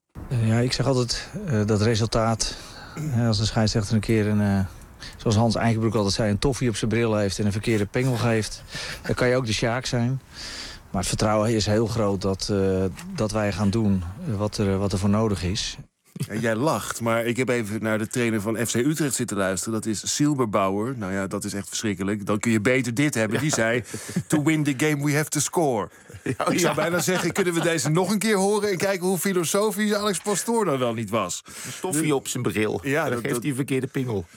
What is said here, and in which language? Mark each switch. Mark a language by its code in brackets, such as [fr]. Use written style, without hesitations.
[nl] Ja, ik zeg altijd dat resultaat, als de scheidsrechter een keer een, zoals Hans Eikenbroek altijd zei, een toffie op zijn bril heeft en een verkeerde pengel geeft, dan kan je ook de Sjaak zijn. Maar het vertrouwen is heel groot dat wij gaan doen wat er voor nodig is. Ja, jij lacht, maar ik heb even naar de trainer van FC Utrecht zitten luisteren. Dat is Silberbauer. Nou ja, dat is echt verschrikkelijk. Dan kun je beter dit hebben. Die zei, [en] to win the game we have to score. [nl] Ja, ik zou bijna zeggen, kunnen we deze nog een keer horen en kijken hoe filosofisch Alex Pastoor dan wel niet was. Stoffie op zijn bril. Ja, dan geeft hij een verkeerde pingel.